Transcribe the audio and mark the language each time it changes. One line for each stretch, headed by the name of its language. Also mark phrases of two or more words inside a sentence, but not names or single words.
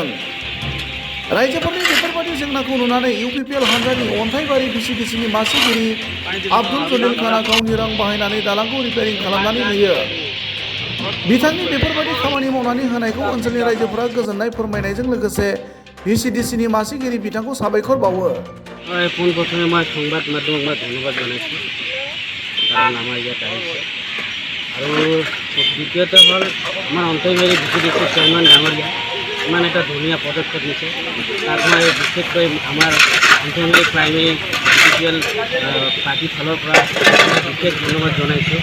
Bodo: रायजोफोरनि बेफोरबादि जेंनाखौ नुनानै इउपिपिएल हान्जानि अन्थाइबारि भिसिडिसिनि मासिगिरि आब्दुल जलिल खाना गावनि रां बाहायनानै दालांखौ रिपेयारिं खालामनानै होयो। बिथांनि बेफोरबादि खामानि मावनानै होनायखौ ओनसोलनि रायजोफोरा गोजोननाय फोरमायनायजों लोगोसे भिसिडिसिनि मासिगिरि बिथांखौ साबायखर बावो।
Assamese: পোনপ্ৰথমে মই সংবাদ মাধ্যমক মই ধন্যবাদ জনাইছোঁ, কাৰণ আমাৰ ইয়াত আহিছে। আৰু দ্বিতীয়তে হ'ল আমাৰ অন্তৈবাৰী ভিচিডিচি চেয়াৰমেন ডাঙৰীয়া ইমান এটা ধুনীয়া পদক্ষেপ নিছে, তাক মই বিশেষকৈ আমাৰ অন্তৈবাৰী প্ৰাইমেৰী ইউপিপিএল পাৰ্টিৰ ফালৰ পৰা বিশেষ ধন্যবাদ জনাইছোঁ।